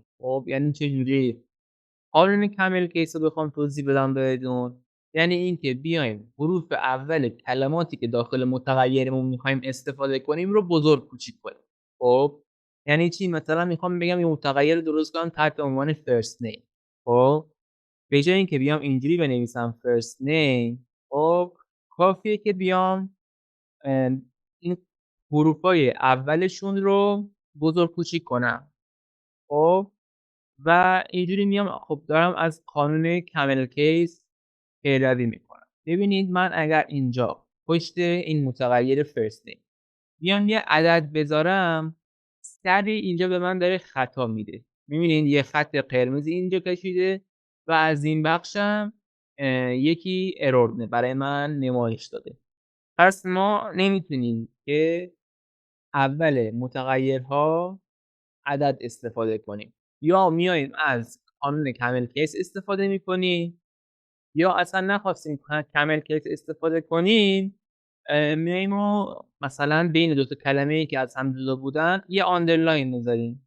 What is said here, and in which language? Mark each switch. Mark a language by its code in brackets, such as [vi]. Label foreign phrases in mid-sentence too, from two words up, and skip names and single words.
[fa] خب یعنی چه جوری؟ قانون [en] camel case [fa] رو بخوام توضیح بدم بهتون، یعنی اینکه بیایم حروف اول کلماتی که داخل متغیرمون میخوایم استفاده کنیم رو بزرگ کوچیک کنیم. خب یعنی چی؟ مثلا میخوام بگم یه متغیر درست کنم تحت عنوان [en] first name. [fa] خب به جای اینکه بیام اینجوری بنویسم [en] first name، [fa] خب کافیه که بیام این حروفای اولشون رو بزرگ کوچیک کنم. خب و اینجوری میام خب دارم از قانون [en] camel case [fa] پیروی میکنم. ببینید من اگر اینجا پشت این متغیر [en] first name [fa] بیام یه عدد بذارم، سریع اینجا به من داره خطا میده. میبینید یه خط قرمزی اینجا کشیده و از این بخشم یکی ارور برای من نمایش داده. پس ما نمیتونیم که اول متغیرها عدد استفاده کنیم، یا میایم از قانون [en] camel case [fa] استفاده میکنیم، یا اصلا نخواستیم [en] camel case [fa] استفاده کنیم میایم و مثلا بین دو تا کلمه‌ای که از هم جدا بودن یه آندرلاین میذاریم.